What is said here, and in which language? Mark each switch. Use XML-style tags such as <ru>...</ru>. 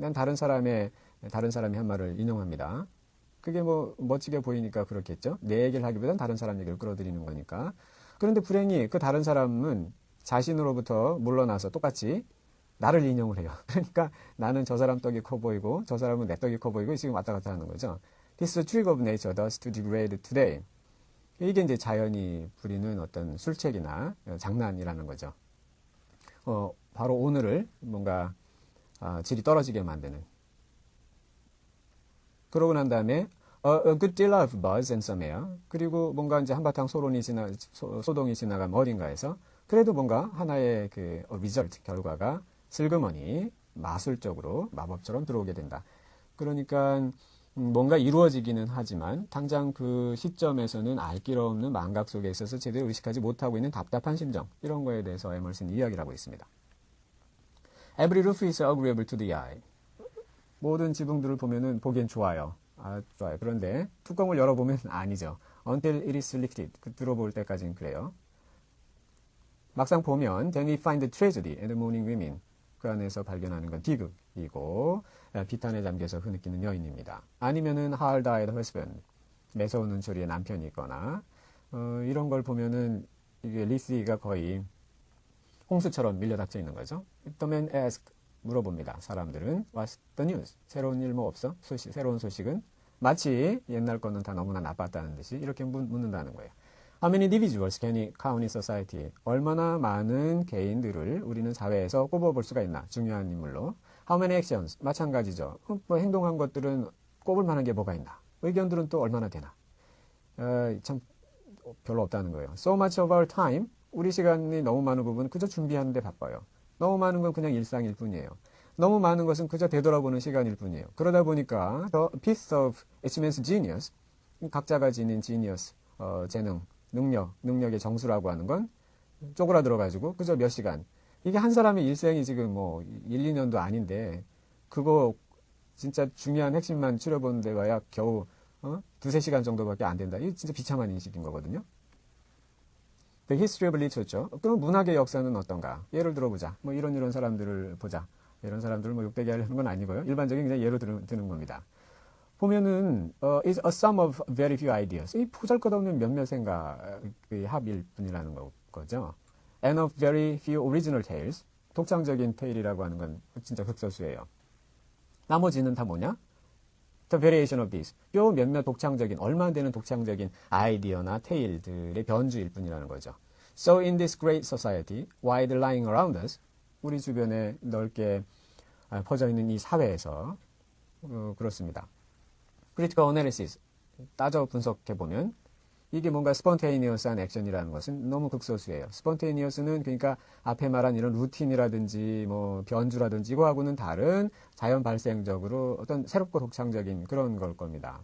<ko>난 다른 사람이 한 말을 인용합니다. 그게 뭐 멋지게 보이니까 그렇겠죠. 내 얘기를 하기보다는 다른 사람 얘기를 끌어들이는 거니까. 그런데 불행히 그 다른 사람은 자신으로부터 물러나서 똑같이 나를 인용을 해요. 그러니까 나는 저 사람 떡이 커 보이고 저 사람은 내 떡이 커 보이고 지금 왔다 갔다 하는 거죠.</ko> <en>This is a trick of nature thus to degrade today.</en> <ko>이게 이제 자연이 부리는 어떤 술책이나 장난이라는 거죠. 바로 오늘을 뭔가 질이 떨어지게 만드는. 그러고 난 다음에</ko> <en>a good deal of buzz and some air.</en> <ko>그리고 뭔가 이제 한바탕 소동이 지나간 어딘가에서 그래도 뭔가 하나의 그 result 결과가 슬그머니 마술적으로 마법처럼 들어오게 된다. 그러니까 뭔가 이루어지기는 하지만 당장 그 시점에서는 알 길 없는 망각 속에 있어서 제대로 의식하지 못하고 있는 답답한 심정, 이런 거에 대해서 에머슨이 이야기를 하고 있습니다.</ko> <en>Every roof is agreeable to the eye.</en> <ko>모든 지붕들을 보면은 보기엔 좋아요. 좋아요. 그런데 뚜껑을 열어보면 아니죠.</ko> <en>Until it is lifted.</en> <ko>들어볼 때까지는 그래요. 막상 보면</ko> <en>then we find the tragedy and the mourning women.</en> <ko>그 안에서 발견하는 건 비극이고 비탄에 잠겨서 흐느끼는 여인입니다. 아니면은</ko> <en>hard-eyed husband.</en> <ko>매서운 눈초리의 남편이 있거나 이런 걸 보면은 이게 리스가 거의 홍수처럼 밀려닥쳐 있는 거죠.</ko> <en>The man asked.</en> <ko>물어봅니다. 사람들은</ko> <en>What's the news?</en> <ko>새로운 일 뭐 없어? 새로운 소식은? 마치 옛날 거는 다 너무나 나빴다는 듯이 이렇게 묻는다는 거예요.</ko> <en>How many individuals can we count in society?</en> <ko>얼마나 많은 개인들을 우리는 사회에서 꼽아볼 수가 있나? 중요한 인물로.</ko> <en>How many actions?</en> <ko>마찬가지죠. 뭐 행동한 것들은 꼽을 만한 게 뭐가 있나? 의견들은 또 얼마나 되나? 참 별로 없다는 거예요.</ko> <en>So much of our time,</en> <ko>우리 시간이 너무 많은 부분은 그저 준비하는 데 바빠요. 너무 많은 건 그냥 일상일 뿐이에요. 너무 많은 것은 그저 되돌아보는 시간일 뿐이에요. 그러다 보니까</ko> <en>the piece of each man's genius,</en> <ko>각자가 지닌 genius, 재능, 능력의 정수라고 하는 건 쪼그라들어가지고 그저 몇 시간. 이게 한 사람의 일생이 지금 뭐 1, 2년도 아닌데 그거 진짜 중요한 핵심만 추려보는 데 와야 겨우 두세 시간 정도밖에 안 된다. 이게 진짜 비참한 인식인 거거든요.</ko> <en>The history of literature.</en> <ko>그럼 문학의 역사는 어떤가? 예를 들어보자. 뭐 이런 사람들을 보자. 이런 사람들을 뭐 욕되게 하려는 건 아니고요. 일반적인 그냥 예로 드는 겁니다. 보면은</ko> <en>is a sum of very few ideas.</en> <ko>이 보잘것없는 몇몇 생각의 합일 뿐이라는 거죠.</ko> <en>And of very few original tales.</en> <ko>독창적인 테일이라고 하는 건 진짜 흑서수예요. 나머지는 다 뭐냐?</ko> <en>The variation of these.</en> <ko>요 몇몇 독창적인, 얼마 안 되는 독창적인 아이디어나 테일들의 변주일 뿐이라는 거죠.</ko> <en>So in this great society, wide lying around us,</en> <ko>우리 주변에 넓게 퍼져 있는 이 사회에서 그렇습니다.</ko> <en>critical analysis,</en> <ko>따져 분석해보면 이게 뭔가 spontaneous한 액션이라는 것은 너무 극소수예요. spontaneous는 그러니까 앞에 말한 이런 루틴이라든지 뭐 변주라든지 이거하고는 다른 자연 발생적으로 어떤 새롭고 독창적인 그런 걸 겁니다.</ko>